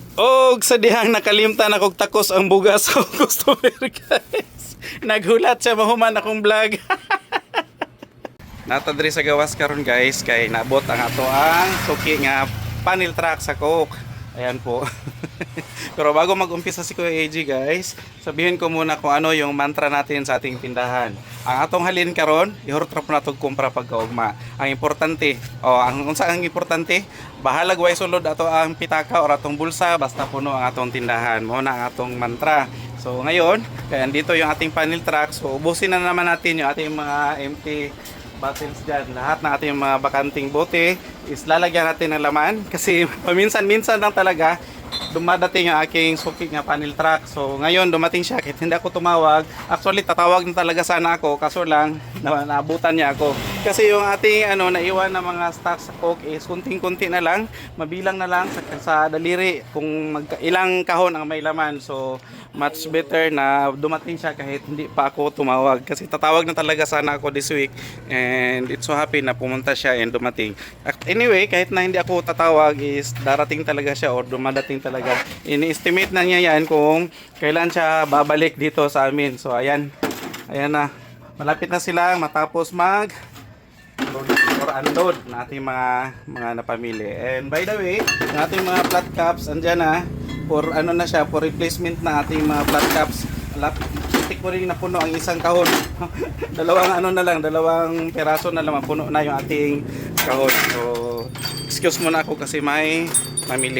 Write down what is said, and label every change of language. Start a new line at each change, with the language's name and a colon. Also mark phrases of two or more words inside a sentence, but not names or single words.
Cebuano: Og sa dihang nakalimtan akong takos ang bugas sa customer guys. Naghulat siya mahuman akong vlog. Natadri sa gawas karon guys kay nabot ang ato ang suki nga panel truck sa Coke. Ayan po.
Filipino: Pero bago mag-umpisa si Kuya AJ guys, sabihin ko muna kung ano yung mantra natin sa ating tindahan.
Cebuano: Ang atong halin karon, ihurtrap na itong kumpra pagkaugma. Ang importante, ang unsa ang importante, bahalag way sulod ato ang pitaka o atong bulsa, basta puno ang atong tindahan. Mo na ang atong mantra.
Filipino: So ngayon, kaya dito yung ating panel truck. So ubusin na naman natin yung ating mga
English: empty bottles
Filipino: dyan. Lahat ng ating mga bakanting bote is lalagyan natin ng laman kasi paminsan-minsan lang talaga dumadating yung aking suki nga panel truck. So ngayon dumating siya kahit hindi ako tumawag. Actually tatawag na talaga sana ako kaso lang naabutan niya ako. Kasi yung ating naiwan na mga stocks sa Coke is kunting-kunti na lang, mabilang na lang sa daliri kung ilang kahon ang may laman.
English: So much better
Filipino: na dumating siya kahit hindi pa ako tumawag kasi tatawag na talaga sana ako
English: this week and it's so happy
Filipino: na pumunta siya and dumating. Anyway, kahit na hindi ako tatawag is darating talaga siya or dumadating talaga. Ini-estimate na niya yan kung kailan siya babalik dito sa amin. So ayan na, malapit na sila matapos mag or unload na ating mga napamili. And by the way, yung ating mga
English: flat caps
Filipino: andyan na for na siya,
English: for replacement
Filipino: na ating mga
English: flat caps.
Filipino: Titik ko rin na puno ang isang kahon. dalawang peraso na lang puno na yung ating kahon. So excuse mo na ako kasi may mamili.